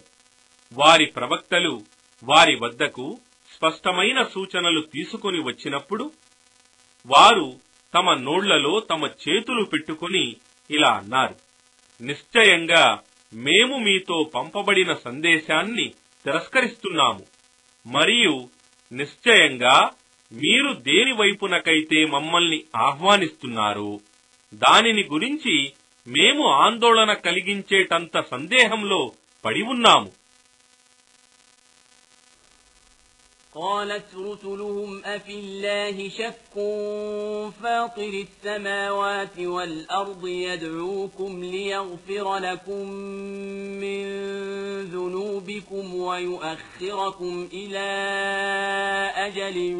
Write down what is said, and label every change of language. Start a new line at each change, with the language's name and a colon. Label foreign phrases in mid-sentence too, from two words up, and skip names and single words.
Telugu: వారి ప్రవక్తలు వారి వద్దకు స్పష్టమైన సూచనలు తీసుకుని వచ్చినప్పుడు వారు తమ నోళ్లలో తమ చేతులు పెట్టుకుని ఇలా అన్నారు, నిశ్చయంగా మేము మీతో పంపబడిన సందేశాన్ని తిరస్కరిస్తున్నాము. మరియు నిశ్చయంగా మీరు దేని వైపునకైతే మమ్మల్ని ఆహ్వానిస్తున్నారో దానిని గురించి మేము ఆందోళన కలిగించేటంత సందేహంలో పడి ఉన్నాము.
Arabic: قالت رسلهم أفي الله شك فاطر السماوات والأرض يدعوكم ليغفر لكم من ذنوبكم ويؤخركم إلى أجل